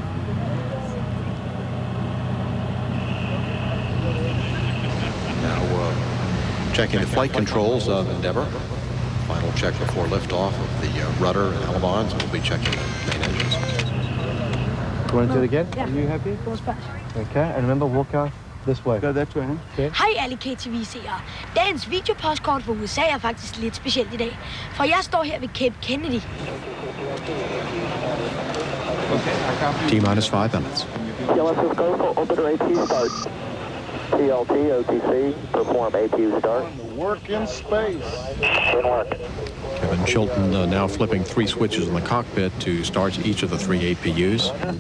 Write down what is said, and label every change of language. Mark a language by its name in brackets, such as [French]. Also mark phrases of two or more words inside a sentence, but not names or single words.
[English] Now checking the flight controls of Endeavour. Final check before liftoff of the rudder and ailerons. We'll be checking the main engines. You want to do it again? Ja. Are you happy? Goes back. Okay, and remember, walk out this way. Go that way, huh? Okay. [Danish] Hej alle KTV-seere. Dagens videopostkort fra USA er faktisk lidt specielt i dag, for jeg står her ved Cape Kennedy. [English] T-minus 5 minutes. TLS go for orbiter AQ start. TLT, OTC, perform AQ start. Work in space. Good work. Kevin Chilton now flipping 3 switches in the cockpit to start each of the 3 APUs.